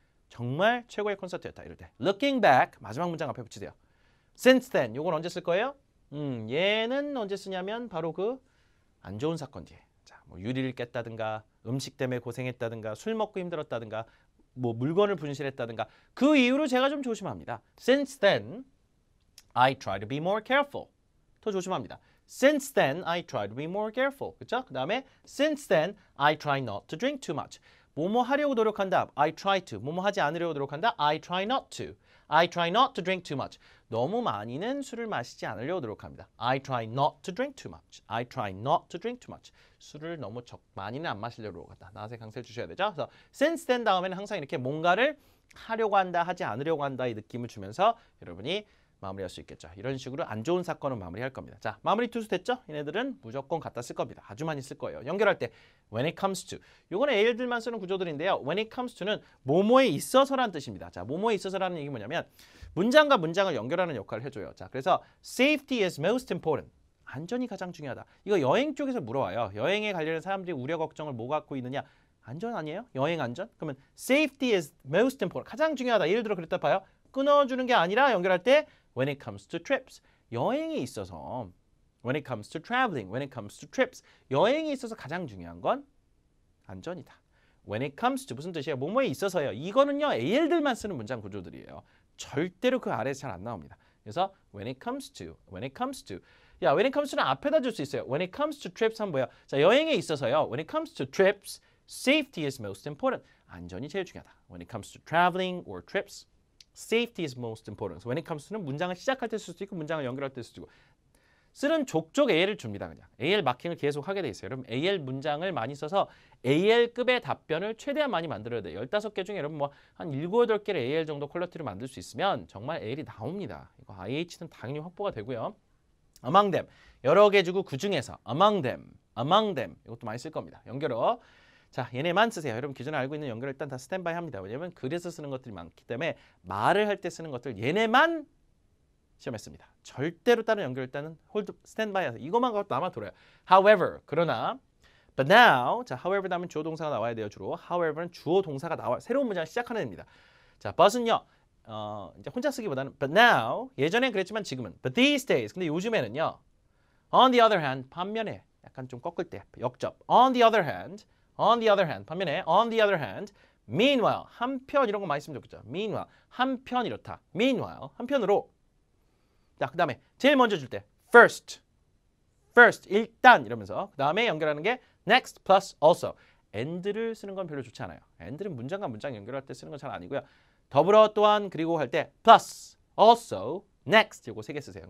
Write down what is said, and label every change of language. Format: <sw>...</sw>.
<ko>정말 최고의 콘서트였다. 이럴 때</ko> <en>Looking back</en> <ko>마지막 문장 앞에 붙이세요. Since then 요건 언제 쓸 거예요? 얘는 언제 쓰냐면 바로 그 안 좋은 사건 뒤에. 자, 뭐 유리를 깼다든가 음식 때문에 고생했다든가 술 먹고 힘들었다든가 뭐 물건을 분실했다든가 그 이후로 제가 좀 조심합니다.</ko> <en>Since then I try to be more careful.</en> <ko>더 조심합니다.</ko> <en>Since then I try to be more careful.</en> <ko>그렇죠? 그다음에</ko> <en>since then I try not to drink too much.</en> <ko>뭐뭐 하려고 노력한다.</ko> <en>I try to.</en> <ko>뭐뭐 하지 않으려고 노력한다.</ko> <en>I try not to. I try not to drink too much.</en> <ko>너무 많이는 술을 마시지 않으려고 노력합니다.</ko> <en>I try not to drink too much. I try not to drink too much.</en> <ko>술을 너무 많이는 안 마시려고 노력한다. 나한테 강세를 주셔야 되죠. 그래서 since then 다음에는 항상 이렇게 뭔가를 하려고 한다, 하지 않으려고 한다 이 느낌을 주면서 여러분이 마무리할 수 있겠죠. 이런 식으로 안 좋은 사건은 마무리할 겁니다. 자, 마무리 투수 됐죠? 얘네들은 무조건 갖다 쓸 겁니다. 아주 많이 쓸 거예요. 연결할 때</ko> <en>when it comes to.</en> <ko>요거는 AL들만 쓰는 구조들인데요. when it comes to는 뭐뭐에 있어서라는 뜻입니다. 자, 뭐뭐에 있어서라는 얘기 뭐냐면 문장과 문장을 연결하는 역할을 해줘요. 자, 그래서</ko> <en>safety is most important.</en> <ko>안전이 가장 중요하다. 이거 여행 쪽에서 물어와요. 여행에 관련된 사람들이 우려 걱정을 뭐 갖고 있느냐? 안전 아니에요? 여행 안전? 그러면</ko> <en>safety is most important.</en> <ko>가장 중요하다. 예를 들어 그랬다 봐요. 끊어주는 게 아니라 연결할 때</ko> <en>when it comes to trips.</en> <ko>여행에 있어서</ko> <en>when it comes to traveling, when it comes to trips.</en> <ko>여행에 있어서 가장 중요한 건 안전이다.</ko> <en>when it comes to</en> <ko>무슨 뜻이에요? 뭐뭐에 있어서요. 이거는요. AL들만 쓰는 문장 구조들이에요. 절대로 그 아래에서 잘 안 나옵니다.</ko> <en>그래서 when it comes to, when it comes to.</en> <ko>야,</ko> <en>when it comes to</en> <ko>는 앞에다 줄 수 있어요.</ko> <en>when it comes to trips</en> <ko>하면 뭐야? 자, 여행에 있어서요.</ko> <en>when it comes to trips, safety is most important.</en> <ko>안전이 제일 중요하다.</ko> <en>when it comes to traveling or trips, safety is most important. So when it comes to</en> <ko>는 문장을 시작할 때 쓸 수도 있고 문장을 연결할 때 쓸 수도 있고 쓰는 족족 AL을 줍니다. 그냥 AL 마킹을 계속 하게 돼 있어요. 여러분 AL 문장을 많이 써서 AL급의 답변을 최대한 많이 만들어야 돼요. 15개 중에 여러분 뭐 한 7, 8개를 AL 정도 퀄리티로 만들 수 있으면 정말 AL이 나옵니다. 이거 IH는 당연히 확보가 되고요. among them 여러 개 주고 그 중에서 among them 이것도 많이 쓸 겁니다. 연결어. 자, 얘네만 쓰세요. 여러분 기존에 알고 있는 연결을 일단 다 스탠바이 합니다. 왜냐면 글에서 쓰는 것들이 많기 때문에 말을 할 때 쓰는 것들 얘네만 시험에 씁니다. 절대로 다른 연결 일단은 홀드 스탠바이 하세요. 이것만 갖고 남아 돌아요. However, 그러나</ko> <en>but now,</en> <ko>자, however 다음에 주어 동사가 나와야 돼요. 주로. however는 주어 동사가 나와 새로운 문장을 시작하는 애입니다. 자, but은요. 이제 혼자 쓰기보다는 but now, 예전엔 그랬지만 지금은 but these days, 근데 요즘에는요. on the other hand, 반면에 약간 좀 꺾을 때 역접.</ko> <en>on the other hand,</en> <ko>반면에</ko> <en>on the other hand, meanwhile,</en> <ko>한편 이런 거 많이 쓰면 좋겠죠. meanwhile, 한편 이렇다. meanwhile, 한편으로. 자, 그 다음에 제일 먼저 줄 때 first, 일단 이러면서 그 다음에 연결하는 게 next plus also. and를 쓰는 건 별로 좋지 않아요. and는 문장과 문장 연결할 때 쓰는 건 잘 아니고요. 더불어 또한 그리고 할 때 plus, also, next 이거 3개 쓰세요.</ko>